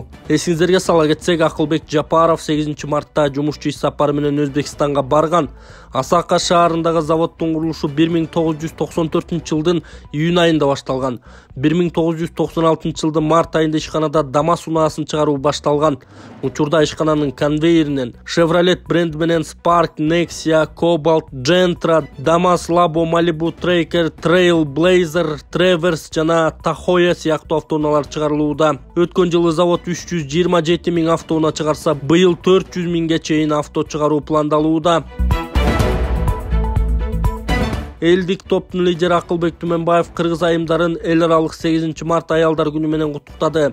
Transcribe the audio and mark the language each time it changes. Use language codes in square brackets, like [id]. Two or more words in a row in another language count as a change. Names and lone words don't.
[ky] Эсиңиздерге сала кетсек, Акылбек Жапаров 8-мартта жумушчу иш сапары менен Өзбекстанга барган. Осака шаарындагы заводдун курулушу 1994-жылдын июнь айында башталган. 1996-жылдын март айында ишканада ДАМАС унаасын чыгаруу башталган. Учурда ишкананын конвейеринен Chevrolet бренд менен Spark, Nexia, Cobalt, Gentra, ДАМАС, Labo, Malibu, Tracker, Trail, Blazer, Traverse жана Tahoe сыяктуу автоунаалар чыгарылууда. Өткөн жылы завод 327 миң автоунаа чыгарса, быйыл 400 миңге чейин авто чыгаруу пландалууда. Элдик топтун лидери Акылбек Түмөнбаев кыргыз айымдарын эл аралык 8-март аялдар күнү менен куттуктады.